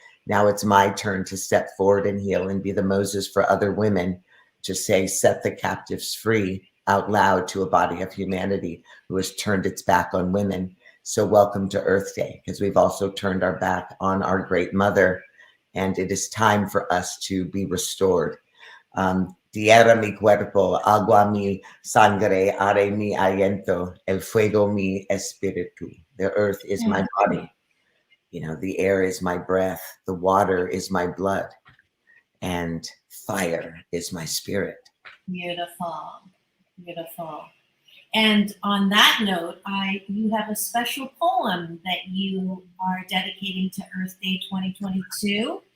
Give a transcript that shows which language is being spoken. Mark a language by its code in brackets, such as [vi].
[en] Now it's my turn to step forward and heal and be the Moses for other women, to say, set the captives free out loud to a body of humanity who has turned its back on women. So welcome to Earth Day, because we've also turned our back on our great mother, and it is time for us to be restored. [es] Tierra mi cuerpo, agua mi sangre, aire mi aliento, el fuego mi espíritu. [en] The earth is my body. You know, the air is my breath. The water is my blood. And fire is my spirit. Beautiful. Beautiful. And on that note, you have a special poem that you are dedicating to Earth Day 2022.